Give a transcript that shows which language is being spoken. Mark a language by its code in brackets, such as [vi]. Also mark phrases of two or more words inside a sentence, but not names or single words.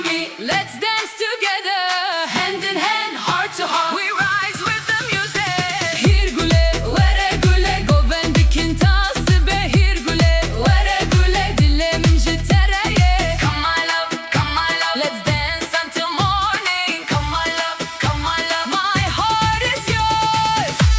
[en] Let's dance together, hand in hand, heart to heart. We rise with the music. [ku] Hirgule, vere gule, govendikin tasibe. Hirgule, vere gule, dilemin jitereye. [en] Come my love, let's dance until morning. Come my love, my heart is yours.